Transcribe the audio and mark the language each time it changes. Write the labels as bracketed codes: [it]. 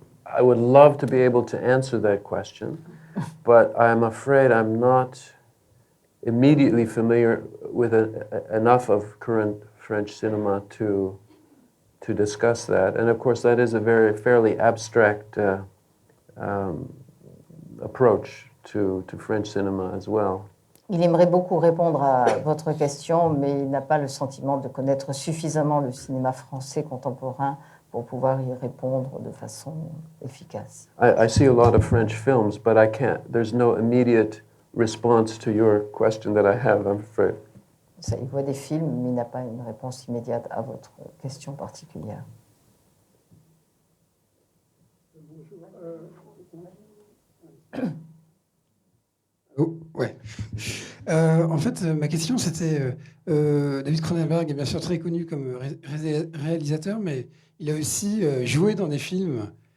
[en] I would love to be able to answer that question, but I'm afraid I'm not immediately familiar with enough of current French cinema to discuss that. And of course, that is a fairly abstract approach to French cinema as well. [fr] Il aimerait beaucoup répondre à votre question, mais il n'a pas le sentiment de connaître suffisamment le cinéma français contemporain pour pouvoir y répondre de façon efficace. [en] I see a lot of French films, but I can't. There's no immediate response to your question that I have, I'm afraid. [fr] Il voit des films, mais il n'a pas une réponse immédiate à votre question particulière. Oh, ouais. En fait, ma question, c'était David Cronenberg est bien sûr très connu comme réalisateur, mais il a aussi joué dans des films.